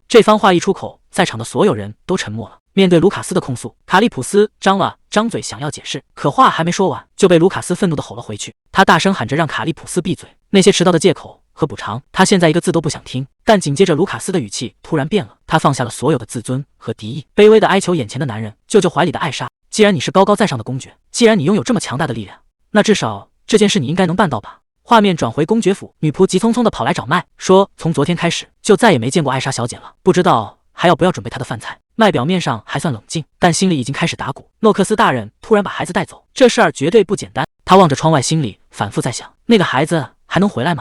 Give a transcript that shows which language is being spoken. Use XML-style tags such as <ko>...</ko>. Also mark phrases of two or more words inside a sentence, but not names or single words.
<zh>這番話一出口，在場的所有人都沉默了。面對盧卡斯的控訴，卡利普斯張了張嘴想要解釋，可話還沒說完，就被盧卡斯憤怒地吼了回去。他大聲喊着讓卡利普斯閉嘴，那些遲到的借口和補償，他現在一個字都不想聽。但緊接着盧卡斯的語氣突然變了，他放下了所有的自尊和敵意，卑微地哀求眼前的男人救救懷裡的艾莎。既然你是高高在上的公爵，既然你擁有這麼強大的力量，那至少這件事你應該能辦到吧？畫面轉回公爵府，女僕急匆匆地跑來找麥，說從昨天開始就再也沒見過艾莎小姐了，不知道還要不要準備她的飯菜。麥表面上還算冷靜，但心裡已經開始打鼓。諾克斯大人突然把孩子帶走，這事兒絕對不簡單。他望着窗外，心裡反覆在想，那個孩子還能回來嗎？</zh>